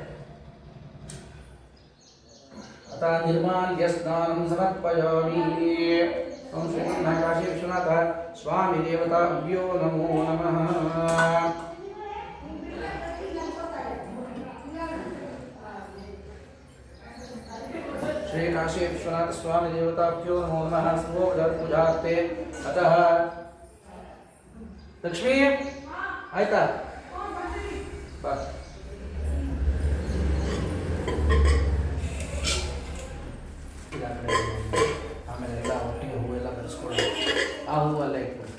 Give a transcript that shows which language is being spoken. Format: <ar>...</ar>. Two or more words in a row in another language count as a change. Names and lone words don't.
<sa>अतः निर्माल्यस्नानं समर्पयामि ओम श्रीमन्महाकाशी विश्वनाथ स्वामी देवताभ्यो नमो नमः श्री काशी विश्वनाथ स्वामी देवताभ्यो नमो नमः सर्वोपचार पूजार्थे अतः</sa> <kn>ಲಕ್ಷ್ಮೀ ಆಯ್ತಾ ಬಾ ಆಮೇಲೆ ಎಲ್ಲ ಒಟ್ಟಿಗೆ ಹೂವೆಲ್ಲ ಬೆಳೆಸ್ಕೊಂಡು ಆ ಹೂವೆಲ್ಲ ಇಟ್ಕೊಂಡು</kn>